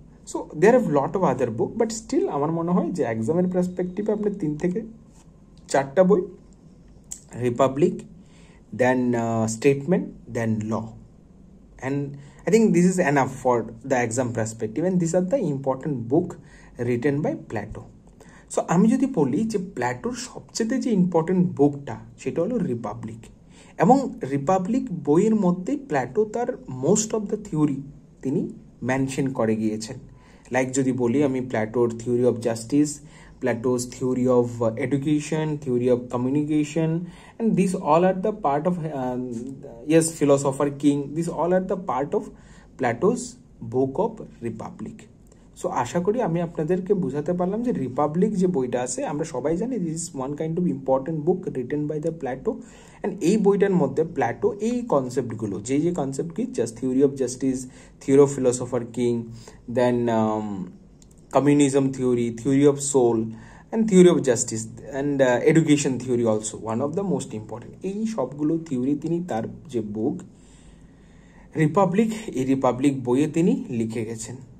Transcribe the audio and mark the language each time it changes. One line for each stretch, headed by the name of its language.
English: so there have lot of other book, but still
Bangla: আমার মনে হয় যে এক্সামের পার্সপেক্টিভে আপনার 3 থেকে 4টা বই,
English: Republic, then statement, then law, and I think this is enough for the exam perspective, and these are the important book written by Plato.
Bangla: So আমি যদি বলি যে প্ল্যাটোর সবচেয়ে যে ইম্পর্টেন্ট বুকটা সেটা হলো রিপাবলিক, এবং রিপাবলিক বইয়ের মধ্যে প্ল্যাটো তার মোস্ট অফ দ্য থিওরি তিনি মেনশন করে গিয়েছেন।
English: like
Bangla: যদি বলি আমি
English: প্ল্যাটোর theory of justice, Plato's theory of education, theory of communication, and these all are the part of philosopher king, these all are the part of Plato's book of Republic.
Bangla: So আশা করি আমি আপনাদেরকে বুঝাতে পারলাম যে Republic যে বইটা আছে আমরা সবাই জানি
English: This is one kind of important book written by the Plato.
Bangla: And এই বইটার মধ্যে প্ল্যাটো এই কনসেপ্টগুলো যে কনসেপ্ট কি just theory of justice, theory of philosopher king,
English: then communism theory, theory of soul, and theory of justice, and education theory also one of the most important,
Bangla: এই সবগুলো theory তিনি তার যে বুক রিপাবলিক, এই Republic বইয়ে তিনি লিখে গেছেন।